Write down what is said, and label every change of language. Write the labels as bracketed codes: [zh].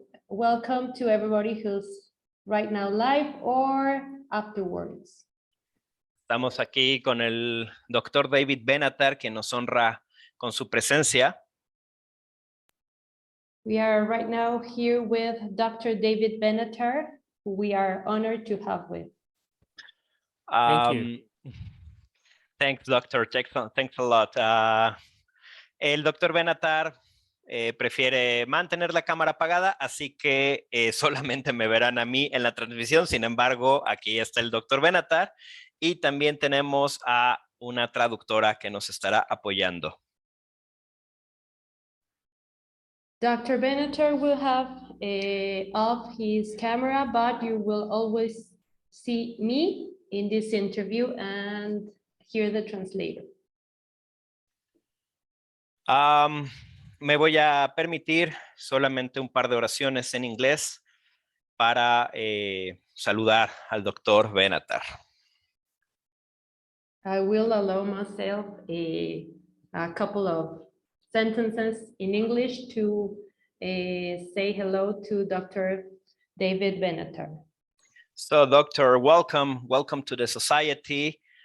[en] Welcome to everybody who's right now live or afterwards. [es] Estamos aquí con el doctor David Benatar, que nos honra con su presencia. [en] We are right now here with Dr. David Benatar, who we are honored to have with. Thank you. Thanks, doctor. Thanks a lot. [es] El doctor Benatar prefiere mantener la cámara apagada, así que solamente me verán a mí en la transmisión. Sin embargo, aquí está el doctor Benatar y también tenemos a una traductora que nos estará apoyando. [en] Dr. Benatar will have off his camera, but you will always see me in this interview and hear the translator. [es] Me voy a permitir solamente un par de oraciones en inglés para saludar al doctor Benatar. [en] I will allow myself a couple of sentences in English to say hello to Dr. David Benatar. So, doctor, welcome to the society.